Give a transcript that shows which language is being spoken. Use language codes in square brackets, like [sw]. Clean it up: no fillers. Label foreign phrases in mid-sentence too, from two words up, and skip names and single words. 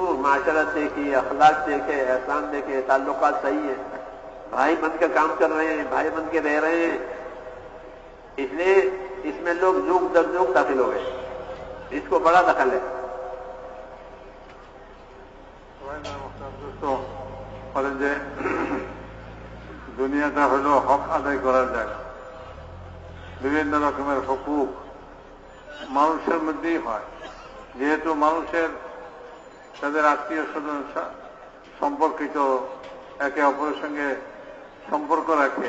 [ur] معاشرت دیکھی، اخلاق دیکھے، احسان دیکھے، تعلقات صحیح ہیں، بھائی بن کے کام کر رہے ہیں، بھائی بن کے رہ رہے ہیں، اس لیے اس میں لوگ جوگ در جوگ داخل ہو گئے، اس کو بڑا دخل ہے۔ [bn] دوستوں বলেন যে দুনিয়াটা হলো হক আদায় করার জায়গা। বিভিন্ন রকমের হুকুক মানুষের মধ্যেই হয়, যেহেতু মানুষের তাদের আত্মীয় স্বজন সম্পর্কিত, একে অপরের সঙ্গে সম্পর্ক রাখে।